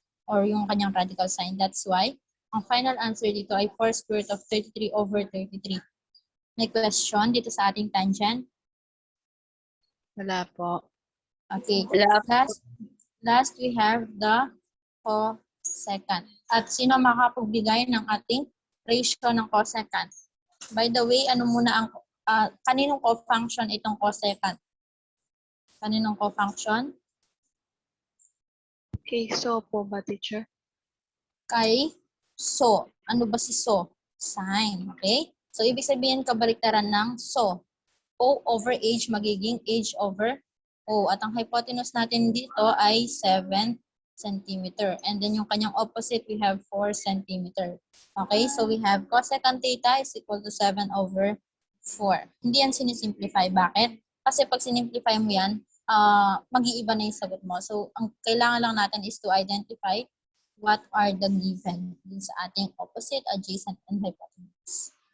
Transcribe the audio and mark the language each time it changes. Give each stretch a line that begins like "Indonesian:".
Filipino: Or yung kanyang radical sign.
English: That's why,
Filipino: ang final answer dito ay 4 square root of 33 over 33. May question dito sa ating tangent? Wala po.
English: Okay.
Filipino: Wala.
English: Last we have the cosecant.
Filipino: At sino makapagbigay ng ating ratio ng cosecant? By the way, ano muna ang kaninong cofunction itong cosecant? Kaninong cofunction? Okay, so po ba, teacher? Kay so. Ano ba si so? Sine. Okay? So, ibig sabihin kabaliktaran ng so. O over h magiging h over o. At ang hypotenuse natin dito ay 7 cm.
English: And then
Filipino: yung kanyang
English: opposite, we have 4 cm. Okay? So, we have cosecant theta is equal to 7 over 4.
Filipino: Hindi yan sinisimplify. Bakit? Kasi pag sinimplify mo yan, mag-iiba na yung sagot mo.
English: So,
Filipino: ang kailangan lang natin
English: is to identify what are the given
Filipino: din sa ating
English: opposite, adjacent, and hypotenuse.